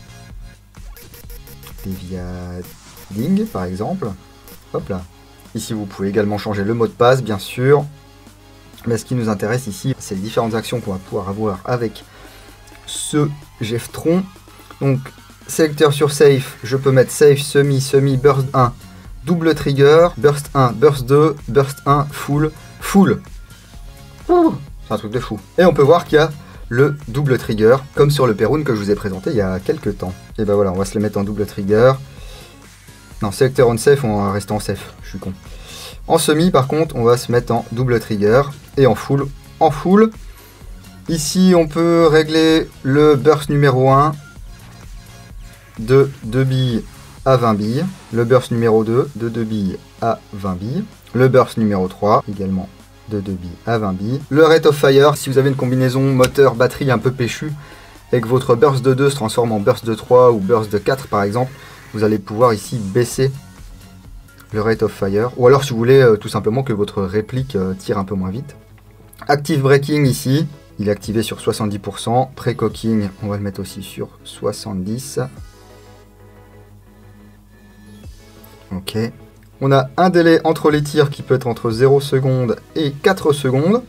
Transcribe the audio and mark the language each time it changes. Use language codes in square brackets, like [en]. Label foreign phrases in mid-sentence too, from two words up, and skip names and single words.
[fr] Léviading par exemple. Hop là. Ici vous pouvez également changer le mot de passe bien sûr. Mais ce qui nous intéresse ici, c'est les différentes actions qu'on va pouvoir avoir avec ce Geftron. Donc sélecteur sur safe, je peux mettre [en] safe, semi, semi, burst 1. Double trigger, burst 1, burst 2, burst 1, full, full. [fr] C'est un truc de fou. Et on peut voir qu'il y a le [en] double trigger, [fr] comme sur le Perun que je vous ai présenté il y a quelques temps. Et ben voilà, on va se le mettre en [en] double trigger. [fr] Non, [en] selector on safe, [fr] on va rester en safe, je suis con. En semi, par contre, on va se mettre en [en] double trigger [fr] et en full. En full. Ici, on peut régler le burst numéro 1 de 2 billes à 20 billes, le burst numéro 2 de 2 billes à 20 billes, le burst numéro 3 également de 2 billes à 20 billes, le [en] rate of fire, [fr] si vous avez une combinaison moteur-batterie un peu péchue et que votre burst de 2 se transforme en burst de 3 ou burst de 4 par exemple, vous allez pouvoir ici baisser le [en] rate of fire, [fr] ou alors si vous voulez tout simplement que votre réplique tire un peu moins vite. [en] Active braking [fr] ici, il est activé sur 70%, pré-cocking on va le mettre aussi sur 70%. Ok. On a un délai entre les tirs qui peut être entre 0 secondes et 4 secondes.